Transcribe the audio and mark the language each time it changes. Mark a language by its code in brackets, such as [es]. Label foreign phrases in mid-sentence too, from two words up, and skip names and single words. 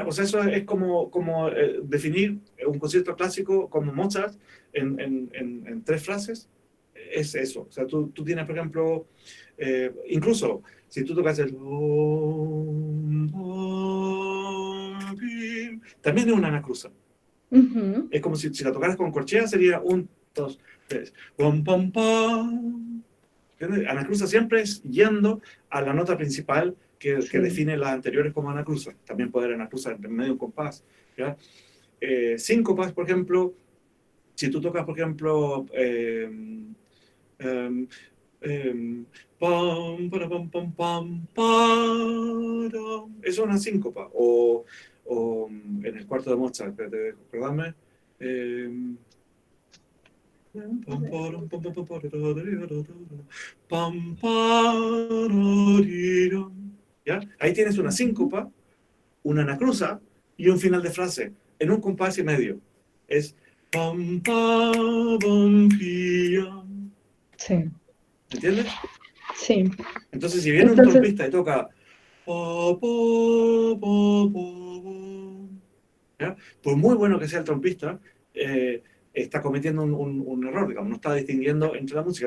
[es] O sea, eso es como definir un concierto clásico como Mozart en tres frases. Es eso. O sea, tú tienes, por ejemplo, incluso si tú tocas el... También es una anacruza. ujú, Es como si la tocaras con corchea, sería un, dos, tres. Pom, pom, pom. Anacruza siempre es yendo a la nota principal que sí. define las anteriores como anacruza. También puede haber anacruza en medio de un compás. ¿Ya? Síncopas, por ejemplo, si tú tocas, por ejemplo, eh, pam, para, pam, pam, pam, para. Eso es una síncopa. O en el cuarto de Mozart, perdóname. Eh, ¿Ya? Ahí tienes una Ujú, síncopa, una anacruza y un final de frase en un compás y medio. Es pam, pam, pam, pia. sí, ¿Entiendes? sí. Entonces, si viene un Entonces, trompista y toca pa, pa, pa, pa, ¿ya? Por muy bueno que sea el trompista, está cometiendo un error, digamos, no está distinguiendo entre la música.